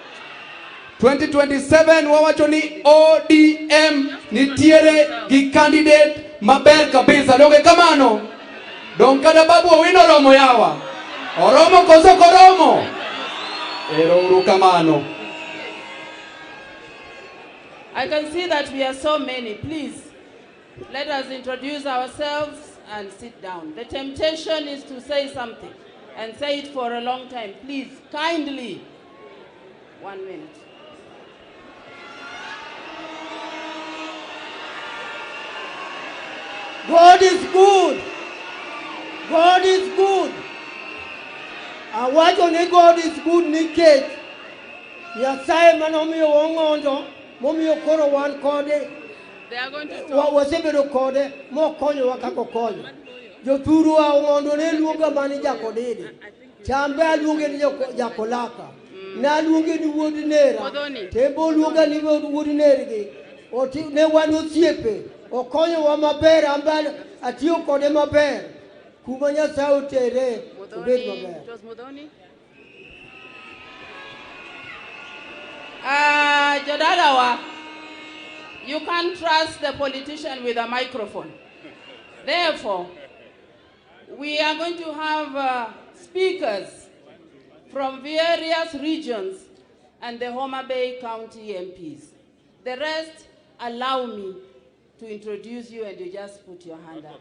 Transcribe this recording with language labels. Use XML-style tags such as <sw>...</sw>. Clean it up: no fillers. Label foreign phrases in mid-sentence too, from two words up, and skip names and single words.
<luo>2027 wawacho ni ODM nitiere gi candidate maber kabisa. Donge kamano? Dong kada Babu Owino romo yawa. Oromo koso koromo. Ero uru kamano.</luo> <en>I can see that we are so many. Please, let us introduce ourselves and sit down. The temptation is to say something and say it for a long time. Please, kindly, 1 minute. God is good. God is good.</en> <luo>Awacho ni</luo> <en>God is good</en> <luo>nikech Nyasaye manomiyo Ong'ondo, momiyo koro wan kode.</luo> <en>They are going to talk.</en> <luo>Wasebedo kode mokonyowa kaka okonyo. Jothuru wa Ong'ondo ne luonga mani jakodede. Chambe aluonge ni jakolaka. Ne aluonge ni wuod nera. Tembo luonga ni wuod nergi. Ne wan osiepe. Okonyowa maber, ambal atiyo kode maber. Kuma Nyasaye otere obed maber. Jodalawa,</luo> <en>you can't trust the politician with a microphone. Therefore, we are going to have speakers from various regions and the Homa Bay County MPs. The rest, allow me to introduce you and you just put your hand up.</en>